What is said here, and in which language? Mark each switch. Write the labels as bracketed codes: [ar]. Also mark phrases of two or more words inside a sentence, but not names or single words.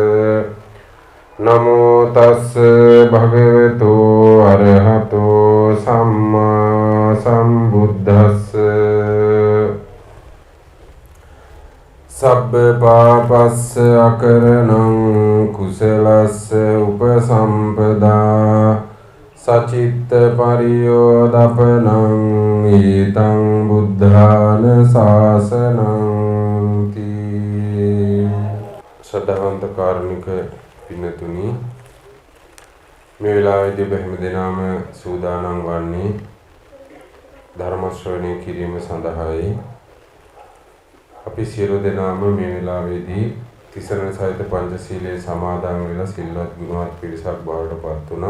[pi] නමෝ තස්ස භගවතු අරහතෝ සම්මා සම්බුද්දස්ස සබ්බ පාපස්ස අකරණං කුසලස්ස උපසම්පදා සචිත්ත පරියෝදපනං ඊතං බුද්ධාන ශාසනං තී. [si] ශ්‍රද්ධාවන්ත කාරුණික පින්නතුනි, මේ වෙලාවේදී ඔබ හැම දෙනාම සූදානම් වන්නේ ධර්ම ශ්‍රවණය කිරීම සඳහායි. අපි සියලු දෙනාම මේ වෙලාවේදී තිසරණ සහිත පංචශීලයේ සමාදන් වෙලා සිල්වත් ගුණවත් පිරිසක් බවට පත් වුණා.